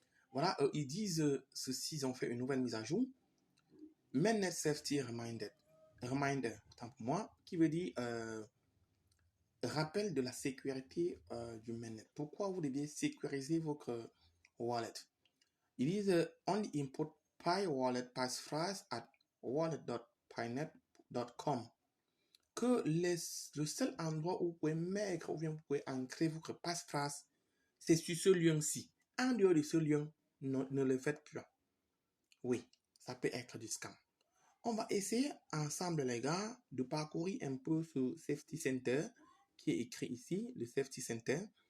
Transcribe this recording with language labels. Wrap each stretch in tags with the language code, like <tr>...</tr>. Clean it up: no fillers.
<fr>Voilà, ils disent ceci, ils ont fait une nouvelle mise à jour. Mainnet Safety Reminder, tant pour moi, qui veut dire rappel de la sécurité du mainnet. Pourquoi vous devez sécuriser votre wallet?</fr> <en>It is only input Pi wallet passphrase at wallet.pinet.com.</en> <fr>Que le seul endroit où vous pouvez mettre ou bien vous pouvez ancrer votre passphrase, c'est sur ce lien-ci. En dehors de ce lien, ne le faites plus. Oui, ça peut être du scam. On va essayer ensemble, les gars, de parcourir un peu ce Safety Center qui est écrit ici, le Safety Center.</fr>